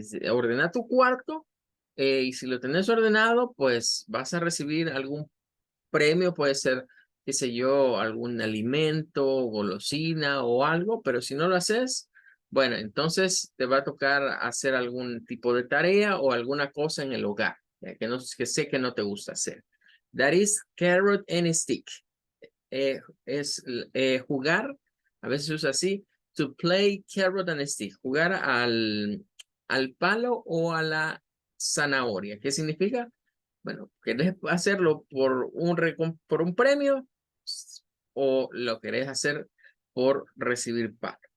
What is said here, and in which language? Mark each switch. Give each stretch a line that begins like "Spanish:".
Spanish: Ordena tu cuarto y si lo tenés ordenado, pues vas a recibir algún premio, puede ser, qué sé yo, algún alimento, golosina o algo, pero si no lo haces, bueno, entonces te va a tocar hacer algún tipo de tarea o alguna cosa en el hogar, que sé que no te gusta hacer.
English: That is carrot and stick.
Spanish: Es jugar, a veces se usa así,
English: to play carrot and stick,
Spanish: jugar al palo o a la zanahoria. ¿Qué significa? Bueno, ¿querés hacerlo por un premio o lo querés hacer por recibir pago?